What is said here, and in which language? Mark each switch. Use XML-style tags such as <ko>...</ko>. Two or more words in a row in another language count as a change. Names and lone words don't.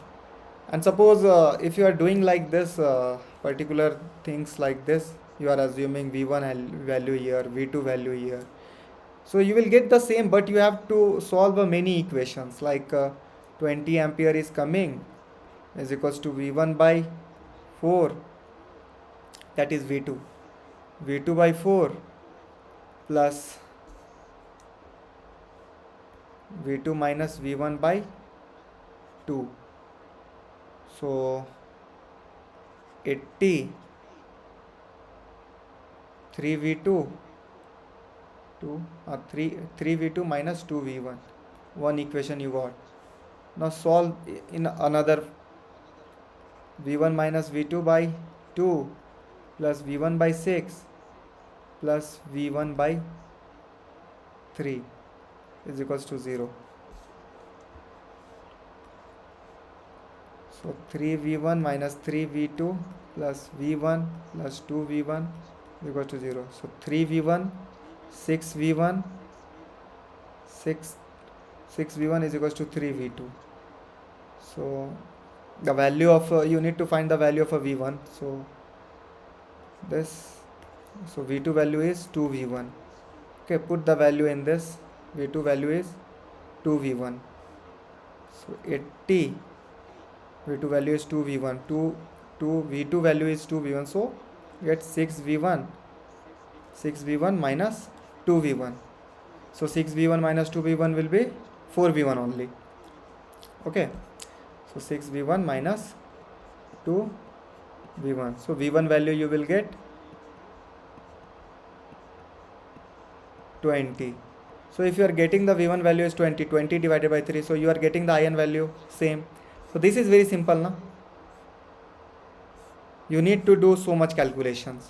<en>And suppose if you are doing like this particular things like this, you are assuming V1 value here, V2 value here, so you will get the same, but you have to solve many equations, like 20 ampere is coming is equals to V1 by 4, that is V2. V2 by 4 plus V2 minus V1 by 2. So 80, 3V2, 3V2 minus 2V1. One equation you got. Now solve in another. V1 minus V2 by 2 plus V1 by 6 plus V1 by 3 is equals to 0. So 3V1 minus 3V2 plus V1 plus 2V1 is equal to 0. So 3V1, 6V1, 6V1 is equals to 3V2. So the value of you need to find the value of a V1. So this, so V2 value is 2V1. Okay, put the value in this. V2 value is 2V1. So 80, V2 value is 2V1. 2 V2 value is 2V1. So get 6V1. 6V1 minus 2V1. So 6V1 minus 2V1 will be 4V1 only. Okay. So 6V1 minus 2V1. So V1 value you will get 20. So if you are getting the V1 value is 20, 20 divided by 3. So you are getting the IN value same. So this is very simple now. You need to do so much calculations.</en>